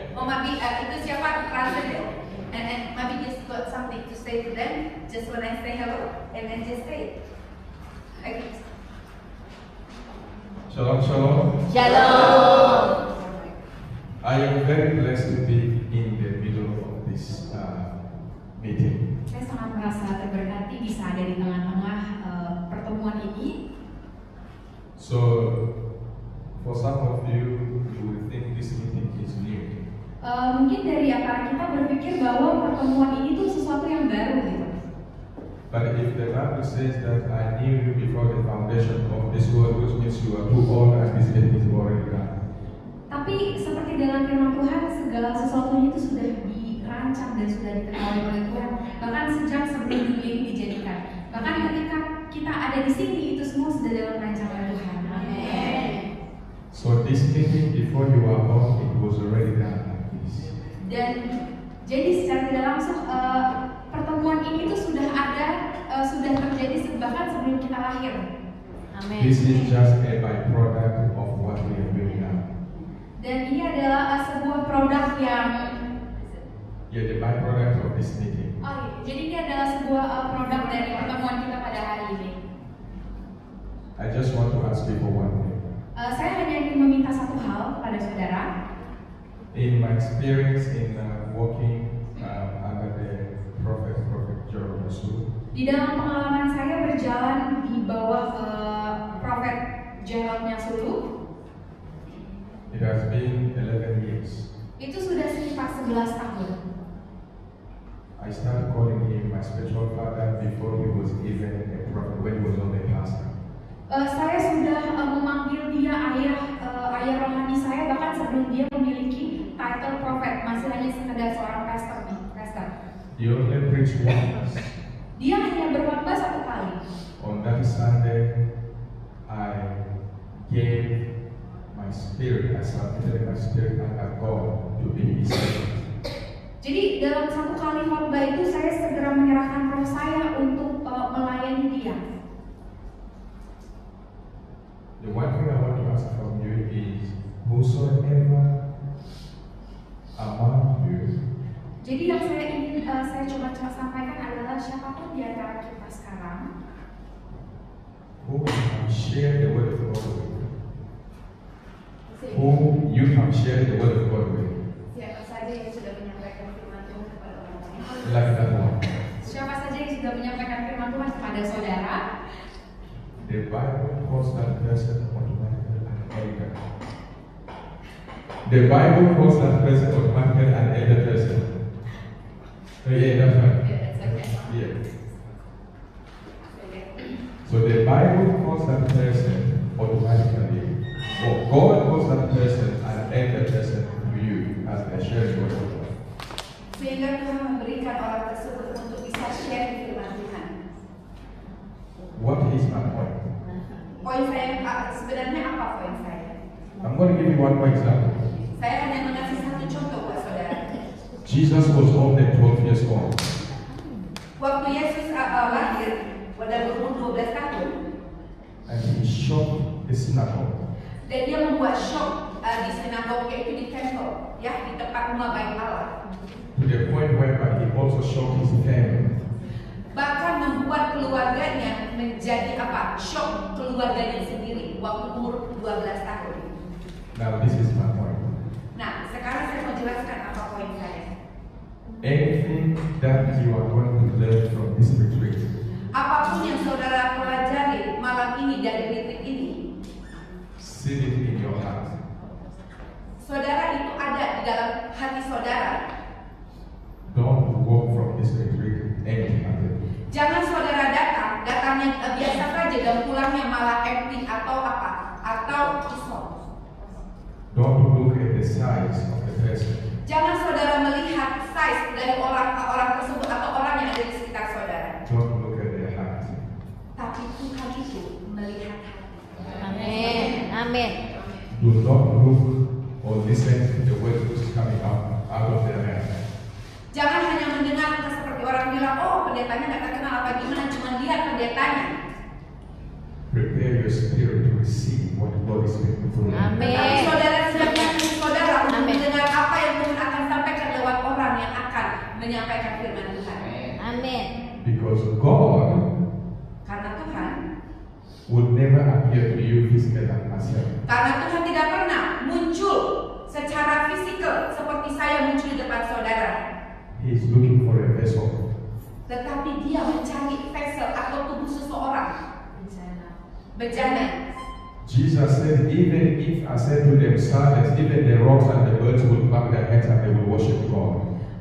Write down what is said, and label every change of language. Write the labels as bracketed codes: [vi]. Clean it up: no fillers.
[en] Oh, maybe [id] itu siapa [en] translate? And maybe just got something to say to them. Just when I say hello, and then just say it. Okay. [he] Shalom, shalom. Shalom. [en] I am very blessed to be in the middle of this meeting. [id] Saya sangat merasa terberkati bisa ada di tengah-tengah pertemuan ini. [en] So, for some of you, you will think this meeting is new. [id] Mungkin dari antara kita berpikir bahwa pertemuan ini tuh sesuatu yang baru gitu. [en] But if the Bible says that I knew you before the foundation of this world, which means you are too old and this thing is already done. [id] Tapi seperti dalam firman Tuhan, segala sesuatunya itu sudah dirancang dan sudah diketahui oleh Tuhan. Bahkan sejak sebelum dunia ini dijadikan. Bahkan ketika kita ada di sini, itu semua sudah dalam rancangan Tuhan. Amin. [en] So this meeting before you are born, it was already done like this. [id] Dan jadi secara tidak langsung pertemuan ini tuh sudah ada, sudah terjadi bahkan sebelum kita lahir. Amin. [en] This is just a byproduct of what we are doing now. [id] Dan ini adalah sebuah produk yang [en] The byproduct of this meeting. [id] jadi ini adalah sebuah produk dari pertemuan kita pada hari ini. [en] I just want to ask you for one thing. [id] Saya hanya ingin meminta satu hal kepada saudara. [en] In my experience in working under the Prophet Joel Rasul, [id] Di dalam pengalaman saya berjalan di bawah Prophet Joel Nyasulu, [en] it has been 11 years. [id] itu sudah sekitar 11 tahun. [en] I started calling him my spiritual father before he was even a prophet, when he was only a pastor. [id] Saya sudah memanggil dia ayah rohani saya bahkan sebelum dia memiliki title prophet, masih hanya sekedar seorang pastor. [en] He only preached once. [id] Dia hanya berkhotbah satu kali. [en] On that Sunday, I gave my spirit, I submitted my spirit under God to be his servant. [id] Jadi dalam satu kali khotbah itu saya segera menyerahkan roh saya untuk melayani dia. [en] The one thing I want to ask from you is, whosoever among you [id] Jadi yang saya coba sampaikan adalah siapapun di antara kita sekarang [en] who have shared the word of God with, whom you have shared the word of God with, [id] Siapa saja yang sudah menyampaikan firman Tuhan kepada orang lain. [en] like that one. [id] siapa saja yang sudah menyampaikan firman Tuhan kepada saudara, [en] The Bible calls that person automatically an elder. The Bible calls that person automatically an elder person. Oh, yeah, that's right. It's okay. Yeah. So the Bible calls that person automatically towards that person and add that person to you as they share the word of God. [id] Sehingga Tuhan memberikan orang tersebut untuk bisa share firman Tuhan. [en] What is my point? [id] Poin saya sebenarnya apa poin saya? [en] I'm going to give you one more example. [id] Saya hanya mengasih satu contoh buat saudara. [en] Jesus was only 12 years old. [id] Waktu Yesus lahir pada berumur 12 tahun, [en] And he shocked the synagogue. [id] dan dia membuat shock di sinagoga, yaitu di temple, ya, di tempat rumah bait Allah. [en] To the point whereby he also shocked his family. [id] Bahkan membuat keluarganya menjadi apa? Shock keluarganya sendiri waktu umur 12 tahun. [en] Now this is my point. [id] Nah, sekarang saya mau jelaskan apa poin saya. [en] Anything that you are going to learn from this retreat, [id] Apapun yang saudara pelajari malam ini dari retreat ini, [en] seal it in your heart. [id] saudara itu ada di dalam hati saudara. [en] Don't walk from this retreat empty-handed. [id] Jangan saudara datangnya biasa saja dan pulangnya malah empty atau apa? Atau kosong. [en] Don't look at the size of the person. [id] Jangan saudara melihat size dari orang tersebut atau orang yang ada di sekitar saudara. [en] Don't look at their heart. [id] Tapi Tuhan itu melihat hati. Amin. Amin. [en] Do not look or listen to the words coming out of their mouth. [id] Jangan hanya mendengar seperti orang bilang, oh pendetanya nggak terkenal apa gimana, cuma lihat pendetanya. [en] Prepare your spirit to receive what God is speaking through you. [id] Amin. Tapi saudara siapkan saudara untuk Amin. mendengar apa yang Tuhan akan sampaikan lewat orang yang akan menyampaikan firman Tuhan. Amin. [en] Because God [id] Karena Tuhan, [en] would never appear to you physically like myself. [id] karena Tuhan tidak pernah muncul secara fisikal seperti saya muncul di depan saudara. [en] He is looking for a vessel. [id] Tetapi dia mencari vessel atau tubuh seseorang. Bejana. [en] Jesus said, even if I said to them silence, even the rocks and the birds will bow their heads and they will worship God.